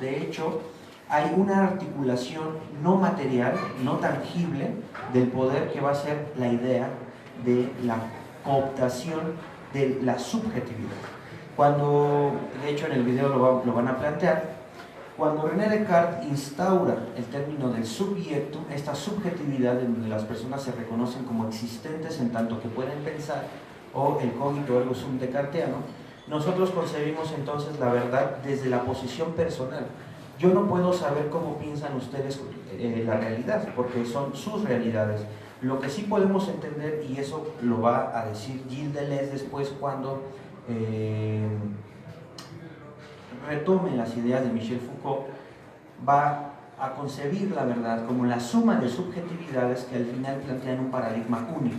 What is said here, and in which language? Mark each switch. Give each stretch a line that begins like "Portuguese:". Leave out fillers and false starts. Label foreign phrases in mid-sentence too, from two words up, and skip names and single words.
Spanish: De hecho, hay una articulación no material, no tangible del poder, que va a ser la idea de la cooptación de la subjetividad. Cuando, de hecho en el video lo van a plantear, cuando René Descartes instaura el término del subjecto, esta subjetividad en donde las personas se reconocen como existentes en tanto que pueden pensar, o el
Latin: cogito ergo sum
Spanish: descartiano, nosotros concebimos entonces la verdad desde la posición personal. Yo no puedo saber cómo piensan ustedes la realidad, porque son sus realidades. Lo que sí podemos entender, y eso lo va a decir Gilles Deleuze después cuando retome las ideas de Michel Foucault, va a concebir la verdad como la suma de subjetividades que al final plantean un paradigma único.